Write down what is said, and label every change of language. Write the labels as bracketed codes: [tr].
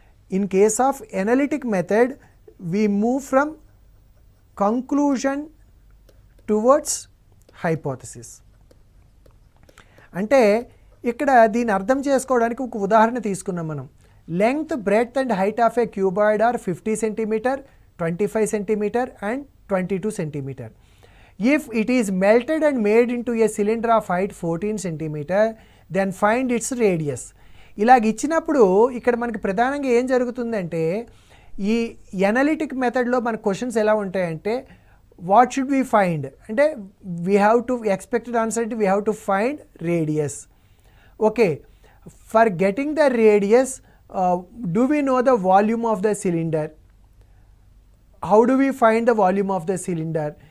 [en] In case of analytic method we move from conclusion towards hypothesis. [te] అంటే ఇక్కడ దీన్ని అర్థం చేసుకోవడానికి ఒక ఉదాహరణ తీసుకున్నాం మనం. [en] Length, breadth and height of a cuboid are 50 centimetre, 25 centimetre and 22 centimetre. If it is melted and made into a cylinder of height 14 centimeter, then find its radius. [te] ఇలాగ ఇచ్చినప్పుడు ఇక్కడ మనకి ప్రధానంగా ఏం జరుగుతుందంటే ఈ ఎనలిటిక్ మెథడ్లో మన క్వశ్చన్స్ ఎలా ఉంటాయంటే [en] what should we find [te] అంటే [en] we have to expected answer [te] అంటే [en] We have to find radius. Okay, for getting the radius do we know the volume of the cylinder, how do we find the volume of the cylinder.